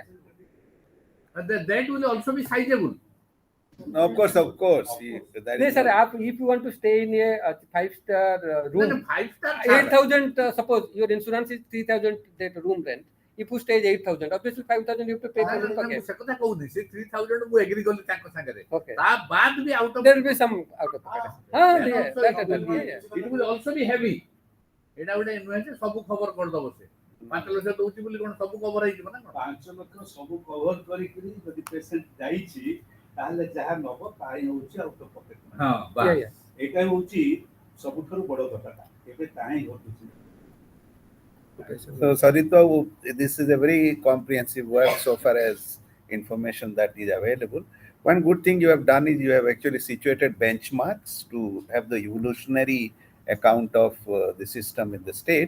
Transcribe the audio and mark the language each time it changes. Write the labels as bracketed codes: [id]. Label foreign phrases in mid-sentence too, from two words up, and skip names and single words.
[en] And that will also be sizable. No, of course. That No, is sir, not- if you want to stay in a 5-star room, 5-star. 8,000, suppose your insurance is 3,000 that room rent. If you stay 8,000, obviously 5,000 you have to pay. [or] ସେ କଥା କହୁନି ସେ 3,000 ମୁଁ ଏଗ୍ରି କଲି ତାଙ୍କ ସାଙ୍ଗରେ [en] Okay. [or] ତା ବାଦ ବି [en] out of There will be some out of pocket. Yeah. it will also be heavy [or] ଏଇଟା ଗୋଟେ ନୁହେଁ ଯେ ସବୁ ଖବର କରିଦବ ସେ 5 ଲକ୍ଷ ଦଉଛି ବୋଲି କଣ ସବୁ ଖବର ହେଇଯିବ ନା କଣ 5 ଲକ୍ଷ ସବୁ କଭର କରିକିରି ଯଦି ପେସେଣ୍ଟ ଯାଇଛି ତାହେଲେ ଯାହା ନବ ତାଇ ହଉଛି [en] out of pocket. [or] ହଁ [en] Yeah. [or] ଏଇଟା ହଉଛି ସବୁଠାରୁ ବଡ କଥାଟା ଏବେ ତାହିଁ ଘଟୁଛି। [en] So, Sarita, this is a very comprehensive work so far as information that is available. One good thing you have done is you have actually situated benchmarks to have the evolutionary account of the system in the state.